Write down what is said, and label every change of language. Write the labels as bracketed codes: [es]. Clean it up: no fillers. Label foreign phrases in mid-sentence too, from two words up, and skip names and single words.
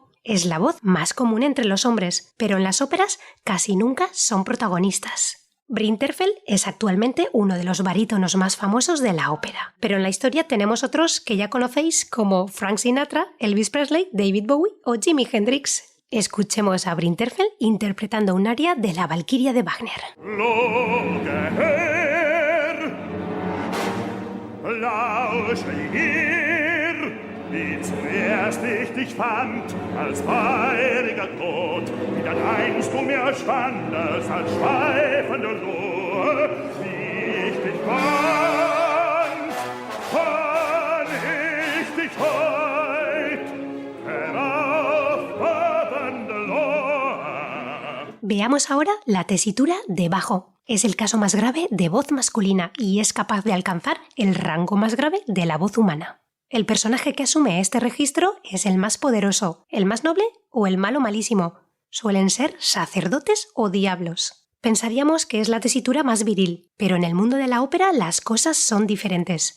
[es] Es la voz más común entre los hombres, pero en las óperas casi nunca son protagonistas. Brinterfeld es actualmente uno de los barítonos más famosos de la ópera, pero en la historia tenemos otros que ya conocéis como Frank Sinatra, Elvis Presley, David Bowie o Jimi Hendrix. Escuchemos a Brinterfeld interpretando un aria de la Valquiria de Wagner. [de] Wie zuerst ich dich fand, als feuriger Tod, wie dann einst du mir standest, als schweifende Ruhe, wie ich dich fand ich dich heut, heraufhabende Lohr. [es] Veamos ahora la tesitura de bajo. Es el caso más grave de voz masculina y es capaz de alcanzar el rango más grave de la voz humana. El personaje que asume este registro es el más poderoso, el más noble o el malo malísimo. Suelen ser sacerdotes o diablos. Pensaríamos que es la tesitura más viril, pero en el mundo de la ópera las cosas son diferentes.